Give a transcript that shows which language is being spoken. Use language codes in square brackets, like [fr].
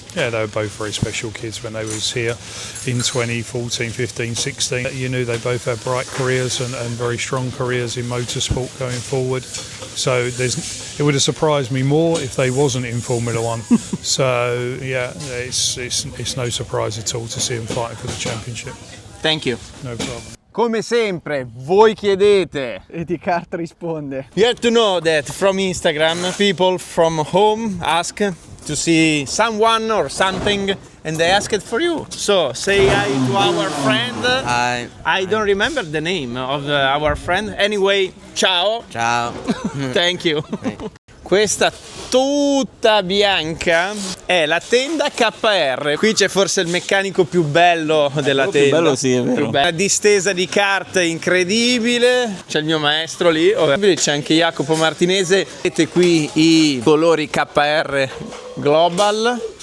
[en] Yeah, they were both very special kids when they was here in 2014, 15, 16. You knew they both had bright careers and very strong careers in motorsport going forward. So it would have surprised me more if they wasn't in Formula One. So yeah, it's no surprise at all to see them fighting for the championship. Thank you. No problem. [it] Come sempre, voi chiedete. Etikart risponde. [en] You have to know that from Instagram, people from home ask to see someone or something, and they ask it for you. So say hi to our friend. Hi. I don't remember the name of our friend. Anyway, ciao. [it] Ciao. [en] Thank you. [it] Questa tutta bianca è la tenda KR. Qui c'è forse il meccanico più bello della tenda. Più bello, sì, è vero. Una distesa di carte incredibile. C'è il mio maestro lì. C'è anche Jacopo Martinese. Vedete qui i colori KR Global.